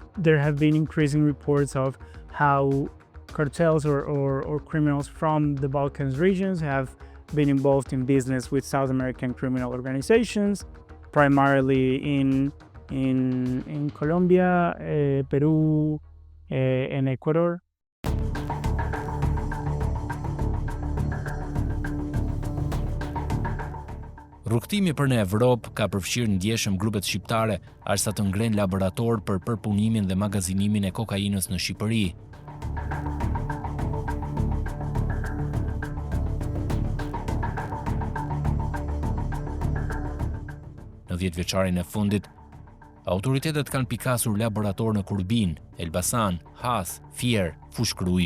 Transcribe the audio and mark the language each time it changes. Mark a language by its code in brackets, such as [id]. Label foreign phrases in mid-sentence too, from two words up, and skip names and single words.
[en] There have been increasing reports of how cartels or criminals from the Balkans regions have been involved in business with South American criminal organizations, primarily in Colombia, Peru, and Ecuador. [sq] Rrugtimi për në Evropë ka përfshirë ndjeshëm grupet shqiptare aq sa të ngrenë laborator për përpunimin dhe magazinimin e kokainës në Shqipëri. Në 10 vjeçarin e fundit, autoritetet kanë pikasur laborator në Kurbin, Elbasan, Has, Fier, Fushkruj.